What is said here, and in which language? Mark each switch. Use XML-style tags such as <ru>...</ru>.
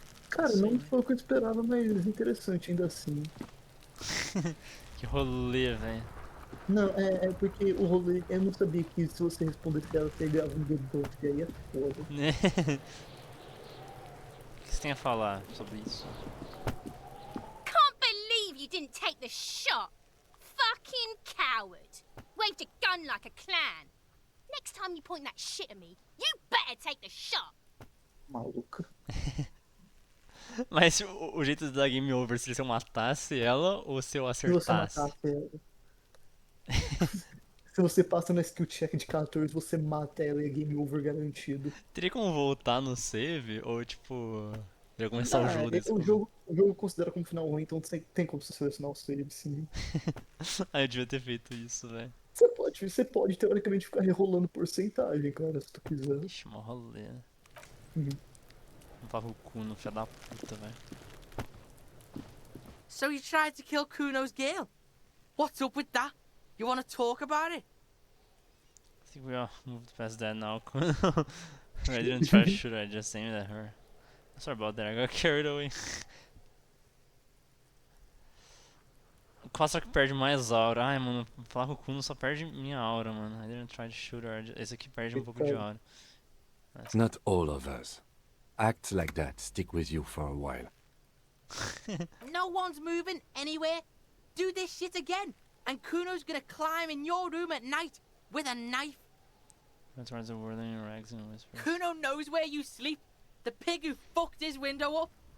<pt>Cara, não foi o que eu esperava, mas interessante ainda assim. Que rolê, velho. Não, é porque o rolê, eu não sabia que se você respondesse ela, você ganhava um dedo, e aí é foda. O que você tem a falar sobre isso?</pt> <en>Can't believe you didn't take the shot! Fucking coward! Waved a gun like a clown! Next time you point that shit at me, you better take the shot!</en> <pt>Maluca. Mas o jeito de dar game over, se eu matasse ela ou se eu Se você acertasse? matasse ela. Se você passa na skill check de 14, você mata ela e é game over garantido. Teria como voltar no save? Ou tipo. Teria como começar o jogo desse o jogo considera como final ruim, então tem como você selecionar o save, sim. Ah, eu devia ter feito isso, velho. Você pode teoricamente ficar rerolando porcentagem, cara, se tu quiser. Ixi, mó rolê. Uhum. Não tava o cu no filho da puta, velho.</pt> <en>So you tried to kill Kuno's girl? What's up with that? You want to talk about it? I think we all moved past that now. I didn't try to shoot her, I just aimed at her. Sorry about that, I got carried away.</en> <pt>qual será que perde mais aura? Ai, mano, falar com o Kuno só perde minha aura, mano.</pt> <en>I didn't try to shoot her.</en> <pt>Esse aqui perde um pouco de aura.</pt> <en>Not all of us. Acts like that stick with you for a while. No one's moving anywhere. Do this shit again, and Kuno's gonna climb in your room at night with a knife. That's why the whirling rags and whispers. Kuno knows where you sleep. The pig who fucked his window up.</en>